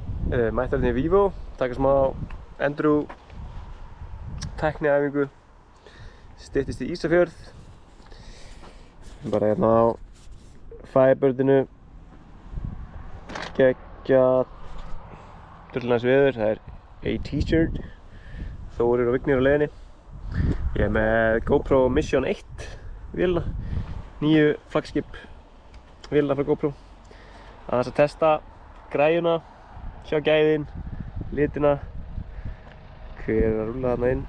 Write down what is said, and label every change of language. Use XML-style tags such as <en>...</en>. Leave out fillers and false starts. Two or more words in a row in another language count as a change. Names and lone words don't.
<is>Mætti hérna í Vivo, taka smá Andrew tækniæfingu. Styttist í Ísafjörð. Bara hérna á Firebirdinu. Geggjað. Drullnæs veður, það er</is> <en>a t-shirt.</en> <is>Þórir og Vignir á leiðinni. Ég er með GoPro Mission 1 vélina. Nýju flagskip vélina frá GoPro. Aðeins að testa græjuna, sjá gæðin, litina. Hver er að rúlla þarna inn?</is>